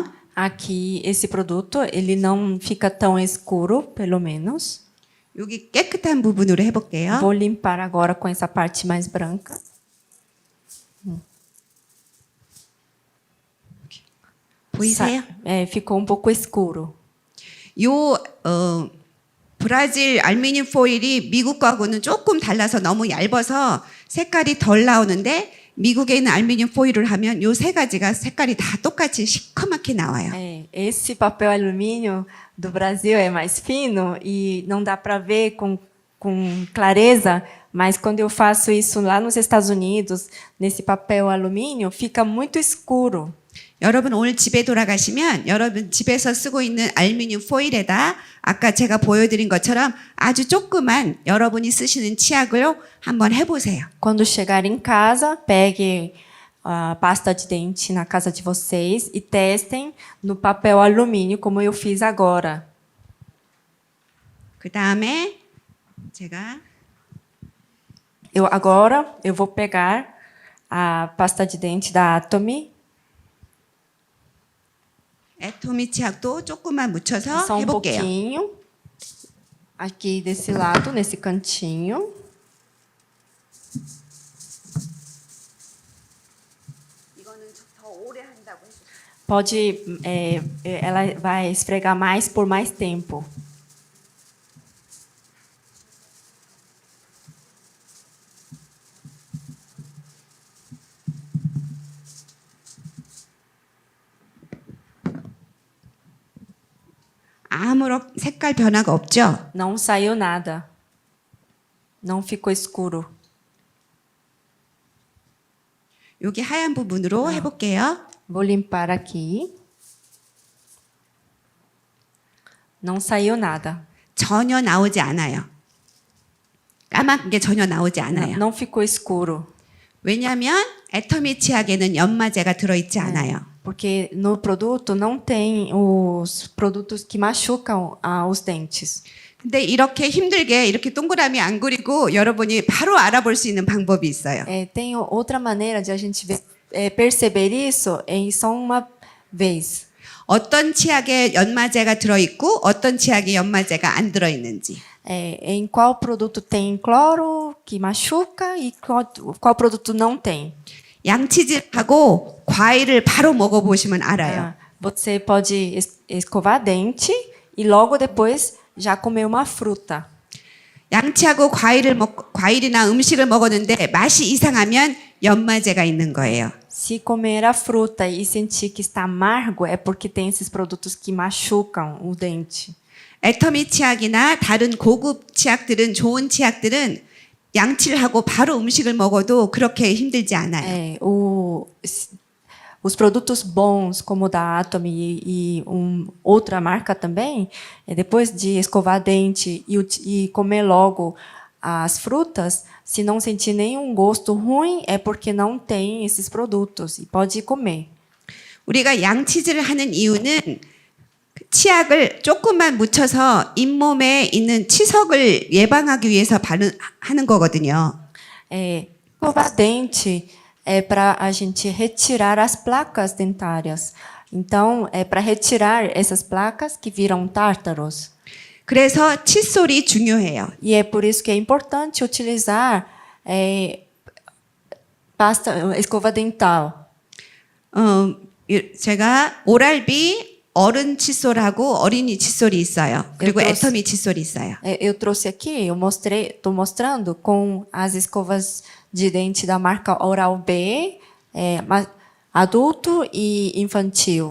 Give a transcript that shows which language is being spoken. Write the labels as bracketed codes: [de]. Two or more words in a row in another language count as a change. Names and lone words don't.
[pt] Aqui, esse produto, ele não fica tão escuro, pelo menos. [ko] 여기 깨끗한 부분으로 해볼게요. [pt] Vou limpar agora com essa parte mais branca. [ko] 보이세요? [pt] Ficou um pouco escuro. [ko] 요 브라질 알루미늄 포일이 미국 거하고는 조금 달라서 너무 얇아서 색깔이 덜 나오는데 미국에 있는 알루미늄 포일을 하면 요 세 가지가 색깔이 다 똑같이 시커멓게 나와요. [pt] Esse papel alumínio do Brasil é mais fino e não dá para ver com clareza, mas quando eu faço isso lá nos Estados Unidos, nesse papel alumínio, fica muito escuro. [ko] 여러분 오늘 집에 돌아가시면 여러분 집에서 쓰고 있는 알루미늄 포일에다 아까 제가 보여드린 것처럼 아주 조그만 여러분이 쓰시는 치약을 한번 해보세요. [pt] Quando chegar em casa, pegue a pasta de dente na casa de vocês e testem no papel alumínio, como eu fiz agora. [ko] 그 다음에 제가 [pt] Agora eu vou pegar a pasta de dente da Atomy. [ko] 애토미 치약도 조금만 묻혀서 [pt] Só um [ko] 해볼게요. [pt] pouquinho. Aqui desse lado, nesse cantinho. [ko] 이거는 더 오래 한다고 해주세요. [pt] Pode, ela vai esfregar mais por mais tempo. [ko] 아무런 색깔 변화가 없죠? [pt] Não saiu nada. Não ficou escuro. [ko] 여기 하얀 부분으로 해볼게요. [pt] Vou limpar aqui. Não saiu nada. [ko] 전혀 나오지 않아요. 까만 게 전혀 나오지 않아요. [pt] Não ficou escuro. [ko] 왜냐하면 애터미 치약에는 연마제가 들어있지 않아요. [pt] Porque no produto não tem os produtos que machucam os dentes. [ko] 근데 이렇게 힘들게 이렇게 동그라미 안 그리고 여러분이 바로 알아볼 수 있는 방법이 있어요. [pt] Tem outra maneira de a gente perceber isso em só uma vez. [ko] 어떤 치약에 연마제가 들어있고 어떤 치약에 연마제가 안 들어있는지. [pt] Em qual produto tem cloro que machuca e qual produto não tem. [ko] 양치질하고 과일을 바로 먹어보시면 알아요. [pt] Você pode escovar dente e logo depois já comer uma fruta. [ko] 양치하고 과일이나 음식을 먹었는데 맛이 이상하면 연마제가 있는 거예요. [pt] Se comer a fruta e sentir que está amargo, é porque tem esses produtos que machucam o dente. [ko] 애터미 치약이나 다른 고급 치약들은 좋은 치약들은 양치를 하고 바로 음식을 먹어도 그렇게 힘들지 않아요. [pt] Os produtos bons, como o da Atomy e outra marca também, depois de escovar dente e comer logo as frutas, se não sentir nenhum gosto ruim, é porque não tem esses produtos e pode comer. [ko] 우리가 양치질을 하는 이유는 치약을 조금만 묻혀서 잇몸에 있는 치석을 예방하기 위해서 하는 거거든요. [pt] Escovar dente é para a gente retirar as placas dentárias. Então, é para retirar essas placas que viram tártaros. [ko] 그래서 칫솔이 중요해요. [pt] E é por isso que é importante utilizar escova dental. [ko] 제가 오랄비 어른 칫솔하고 어린이 칫솔이 있어요. 그리고 애터미 칫솔이 있어요. [pt] Eu trouxe aqui, estou mostrando com as escovas de dente da marca Oral-B, adulto e infantil.